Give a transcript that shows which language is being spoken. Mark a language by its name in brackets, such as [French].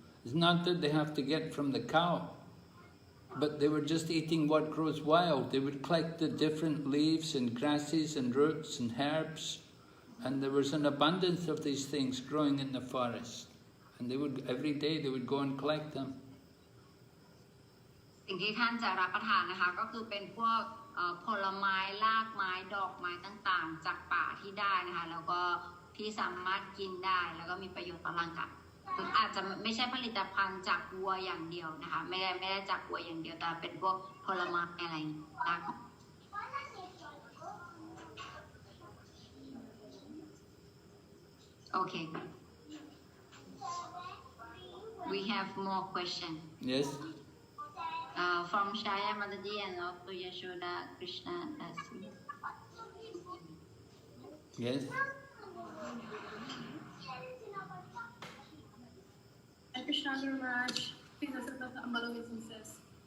[English] It's not that they have to get from the cow, but they were just eating what grows wild. They would collect the different leaves and grasses and roots and herbs. And there was an abundance of these things growing in the forest. And they would, every day they would go and collect them. [Thai] สิ่งที่ท่านจะรับประทานนะคะก็คือเป็นพวกผลไม้รากไม้ดอกไม้ต่างๆจากป่าที่ได้นะคะแล้วก็ ที่สามารถกินได้แล้วก็มีประโยชน์ต่อร่างกายอาจจะไม่ใช่ผลิตภัณฑ์จากวัวอย่างเดียวนะคะไม่ได้จากวัวอย่างเดียวแต่เป็นพวกผลไม้อะไรนะคะ [English] Okay, we have more question. Yes. From Shaya Mataji and also Yashoda Krishna Dasi. Yes. Krishna Maharaj, please accept the Ambalovithan says.